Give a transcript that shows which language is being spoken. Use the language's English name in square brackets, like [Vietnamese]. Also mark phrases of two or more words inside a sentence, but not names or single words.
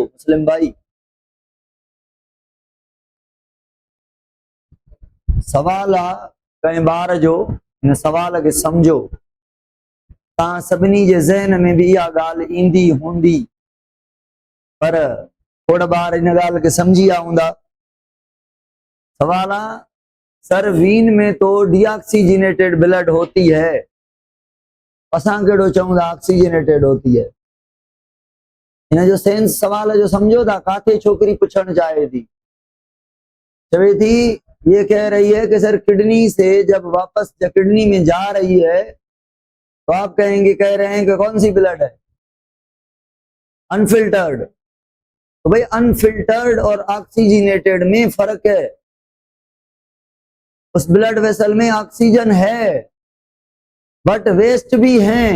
[Sindhi] मुस्लिम भाई, सवाल आहे कंहिं ॿार जो, हिन सवाल खे सम्झो। तव्हां सभिनी जे ज़हन में बि इहा ॻाल्हि ईंदी हूंदी, पर थोड़ा ॿार इन ॻाल्हि खे सम्झी विया हूंदा। सवाल आहे, [Urdu] سر وین میں تو [English] deoxygenated blood [Urdu] ہوتی ہے, [Sindhi] असां कहिड़ो चऊं था ऑक्सीजनेटेड [Urdu] ہوتی ہے. [Sindhi] इन जो सेंस सवाल जो समझो था। काथे छोकरी पुछण चाहे थी, चवे थी, [Urdu] یہ کہہ رہی ہے کہ سر کڈنی سے جب واپس کڈنی میں جا رہی ہے تو آپ کہیں گے، کہہ رہے ہیں کہ کون سی بلڈ ہے، ان فلٹرڈ. تو بھائی ان فلٹرڈ اور آکسیجنیٹڈ میں فرق ہے. اس [English] blood vessel [Urdu] میں آکسیجن ہے بٹ ویسٹ بھی ہے.